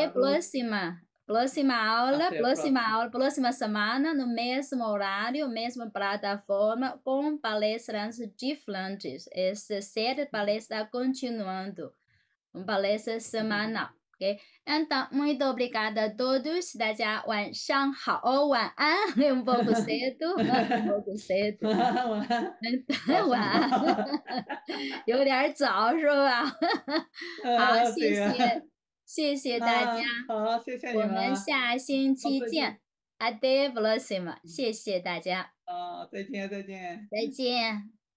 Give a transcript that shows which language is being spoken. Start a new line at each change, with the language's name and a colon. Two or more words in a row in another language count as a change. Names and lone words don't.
Portuguese: obrigado. Até a próxima próxima. aula, próxima semana, no mesmo horário, mesma plataforma, com palestrantes diferentes. Essa série de palestras está continuando, uma palestra semanal. OK? Então, muito obrigada a todos.
Chinese: 大家晚上好，晚安，
Portuguese: um pouco cedo, um pouco cedo.
Chinese: 早上好。晚安，有点儿早是吧？好，谢对谢，啊。谢谢大家，好，谢谢你我们们。下星好，期见。再见。
Portuguese: Até a próxima，
Chinese: 谢谢大家，再见，再见。再见。